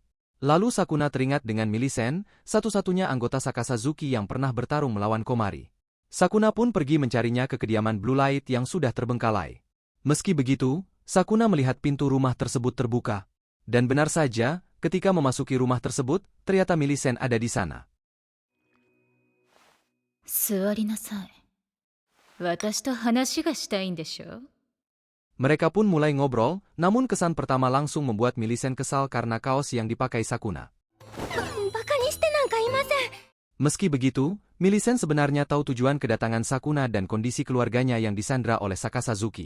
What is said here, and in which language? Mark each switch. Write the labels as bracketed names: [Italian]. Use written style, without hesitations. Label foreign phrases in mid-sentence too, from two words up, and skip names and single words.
[Indonesian] Lalu Sakuna teringat dengan Millicent, satu-satunya anggota Sakasazuki yang pernah bertarung melawan Komari. Sakuna pun pergi mencarinya ke kediaman Blue Light yang sudah terbengkalai. Meski begitu, Sakuna melihat pintu rumah tersebut terbuka. Dan benar saja, ketika memasuki rumah tersebut, ternyata Millicent ada di sana. [Japanese] 座りなさい。私と話がしたいんでしょ? [Indonesian] Mereka pun mulai ngobrol, namun kesan pertama langsung membuat Millicent kesal karena kaos yang dipakai Sakuna. Meski begitu, Millicent sebenarnya tahu tujuan kedatangan Sakuna dan kondisi keluarganya yang disandra oleh Sakasazuki.